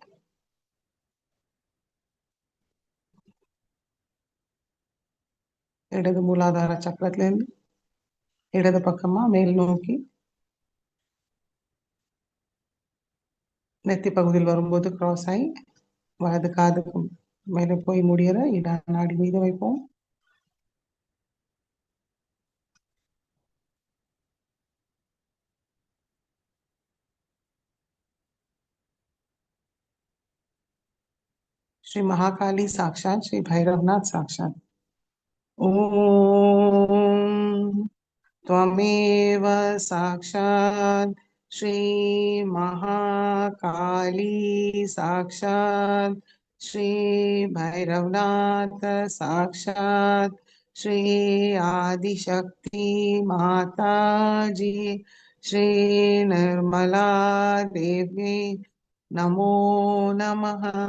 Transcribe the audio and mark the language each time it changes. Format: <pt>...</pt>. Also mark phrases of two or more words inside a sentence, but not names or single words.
<ta>இடது மூலாதார சக்கரத்திலிருந்து இடது பக்கமா மேல் நோக்கி நெத்தி பகுதியில் வரும்போது கிராஸ் ஆகி வலது காதுக்கும் மேலே போய் முடிகிற இடா நாடி மீது வைப்போம்.</ta> <sa>श्री महाकाली साक्षात श्री भैरवनाथ साक्षात। ओम त्वमेव साक्षात् श्री महाकाली साक्षात् श्री भैरवनाथ साक्षात् श्री आदिशक्ति माता जी श्री निर्मला देवी नमो नमः।</sa>